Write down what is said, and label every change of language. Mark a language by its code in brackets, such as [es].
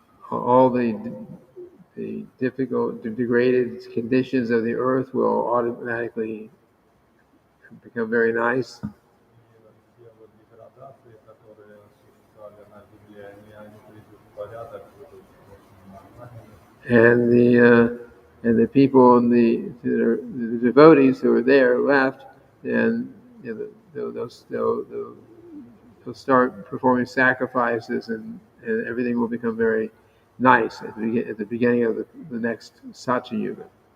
[en] All the difficult, the degraded conditions of the earth will automatically become very nice. [ru] И все вот деградации, которые существовали на Земле, они придут в порядок, будут очень нормальными. [en] And the people and the devotees who are there left, and they'll start performing sacrifices, and everything will become very nice at the beginning of the next Satya Yuga.